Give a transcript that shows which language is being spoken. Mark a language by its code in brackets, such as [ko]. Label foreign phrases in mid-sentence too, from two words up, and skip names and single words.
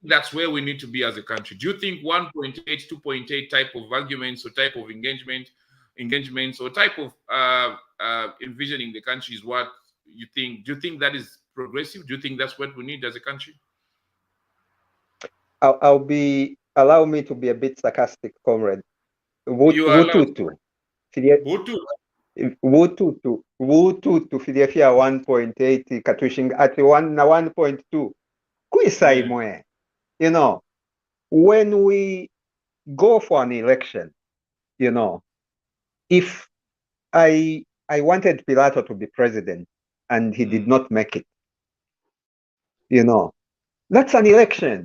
[en] that's where we need to be as a country? Do you think 1.8, 2.8 type of arguments or type of engagements or type of envisioning the country is what you think? Do you think that is progressive? Do you think that's what we need as a country? Allow me to be a bit sarcastic, comrade. You are allowed. [bem] Vututu filyafya 1.8 katushinga ati 1.2 kwisa imwe. [en] You know, when we go for an election, you know, if I wanted Pilato to be president and he did not make it, you know, that's an election.